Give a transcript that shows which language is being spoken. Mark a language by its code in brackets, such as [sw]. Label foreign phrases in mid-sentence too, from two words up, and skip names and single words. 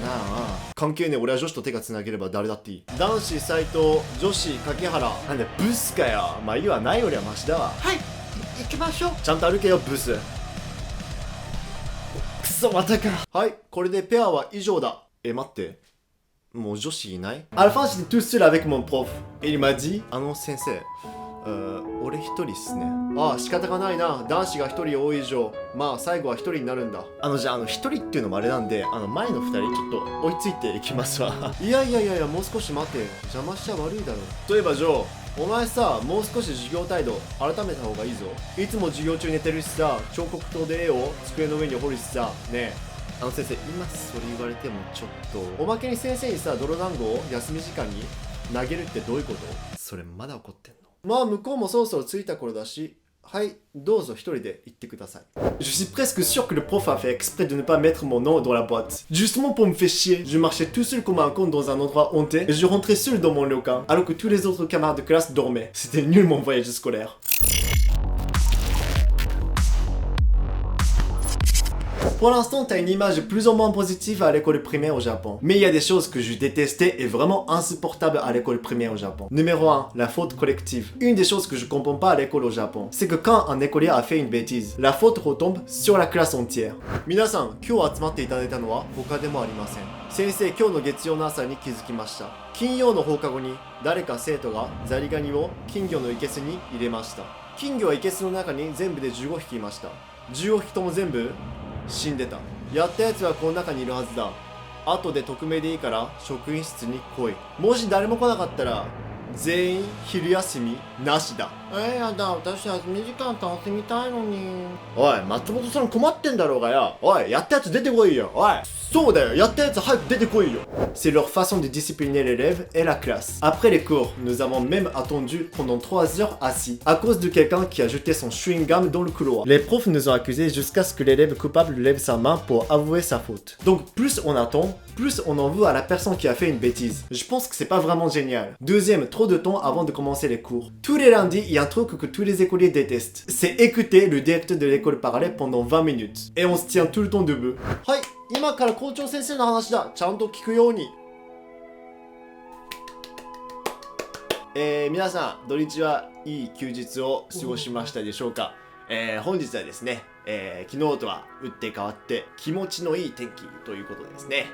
[ja] 関係ねえ、俺は女子と手がつなげれば誰だっていい。男子斉藤、女子柿原。なんでブスかよ。まあいいわ、ないよりはマシだわ。はい、行きましょう。ちゃんと歩けよブス。くそ、またか。はい、これでペアは以上だ。待って、もう女子いない？ [fr] À la fin j'étais tout seul avec mon prof et il m'a dit [ja] 先生、俺一人っすね。ああ、仕方がないな。男子が一人多い以上、まあ最後は一人になるんだ。じゃあ一人っていうのもあれなんで、前の二人ちょっと追いついていきますわ。いや、もう少し待て。邪魔しちゃ悪いだろ。そういえばジョー、お前さ、もう少し授業態度改めた方がいいぞ。いつも授業中寝てるしさ、彫刻刀で絵を机の上に彫るしさ、ねえ。先生、今それ言われてもちょっと。おまけに先生にさ、泥団子を休み時間に投げるってどういうこと？それまだ怒ってんの？まあ向こうもそろそろ着いた頃だし、はい、どうぞ一人で行ってください。 [fr] Je suis presque sûr que le prof a fait exprès de ne pas mettre mon nom dans la boîte. Justement pour me faire chier. Je marchais tout seul comme un con dans un endroit hanté et je rentrais seul dans mon local alors que tous les autres camarades de classe dormaient. C'était nul mon voyage scolaire. Pour l'instant, t'as une image plus ou moins positive à l'école primaire au Japon. Mais il y a des choses que je détestais et vraiment insupportables à l'école primaire au Japon. Numéro 1, la faute collective. Une des choses que je comprends pas à l'école au Japon, c'est que quand un écolier a fait une bêtise, la faute retombe sur la classe entière. [ja] 皆さん、今日集まっていただいたのは他でもありません。先生、今日の月曜の朝に気づきました。金曜の放課後に誰か生徒がザリガニを金魚の生けすに入れました。金魚は生けすの中に全部で15匹いました。15匹とも全部死んでた。やったやつはこの中にいるはずだ。後で匿名でいいから職員室に来い。もし誰も来なかったら全員昼休みなしだ。やだ、私休み時間楽しみたいのに。おい、松本さん困ってんだろうがよ。おい、やったやつ出てこいよ。おい、そうだよ、やったやつ早く出てこいよ。 [fr] C'est leur façon de discipliner l'élève et la classe. Après les cours, nous avons même attendu pendant 3 heures assis à cause de quelqu'un qui a jeté son chewing-gum dans le couloir. Les profs nous ont accusés jusqu'à ce que l'élève coupable lève sa main pour avouer sa faute. Donc plus on attend, plus on en veut à la personne qui a fait une bêtise. Je pense que c'est pas vraiment génial. Deuxième, trop de temps avant de commencer les cours. Tous les lundis, il y a un truc que tous les écoliers détestent. C'est écouter le directeur de l'école parler pendant 20 minutes. Et on se tient tout le temps debout. [ja] Hi, 今から校長先生の話だ。ちゃんと聞くように。皆さん、土日はいい休日を過ごしましたでしょうか？本日はですね、昨日とは打って変わって気持ちのいい天気ということですね。